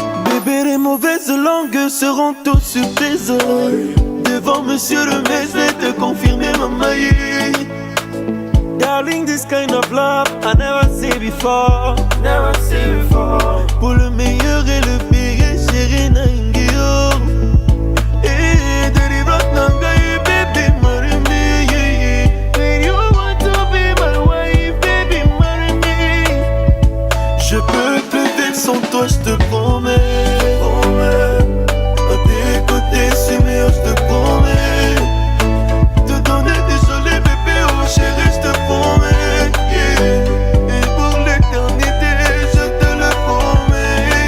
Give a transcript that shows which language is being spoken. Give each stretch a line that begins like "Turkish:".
French: Bébé, les mauvaises langues seront tous sur tes oreilles. Devant monsieur le maire, je vais te confirmer ma maille.
English: Darling, this kind of love I never see before. Never see before.
French: Pour le meilleur et le pire, chérie Nangio.
English: Eh, délivre Nangaï, baby, marry me. When you want to be my wife, baby, marry me.
French: Je peux plus vivre sans toi, je te promets. À tes côtés, c'est meilleur, je te promets. Te donner des jolis bébés, oh chérie, je te promets. Et pour l'éternité, je te le promets.